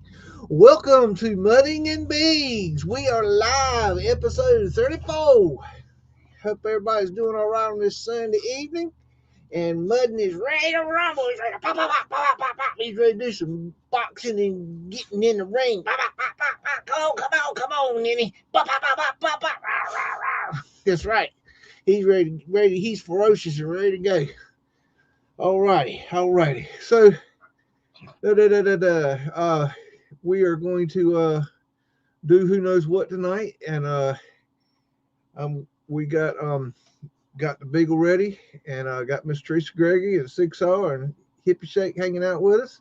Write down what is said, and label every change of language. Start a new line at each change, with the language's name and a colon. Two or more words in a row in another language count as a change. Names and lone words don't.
English: Welcome to Mudding and BEAGS. We are live, episode 34. Hope everybody's doing all right on this Sunday evening. And Muddin is ready to rumble. He's ready to pop, pop, pop, pop, pop, pop. He's ready to do some boxing and getting in the ring. Pop, pop, pop, pop, pop. Come on, Ninny. Pop, pop, pop, pop, pop, pop. Rah, rah, rah. That's right. He's ready. He's ferocious and ready to go. All righty. So, we are going to do who knows what tonight, and we got the Beagle ready, and got Miss Teresa Gregory and Six R and Hippie Shake hanging out with us.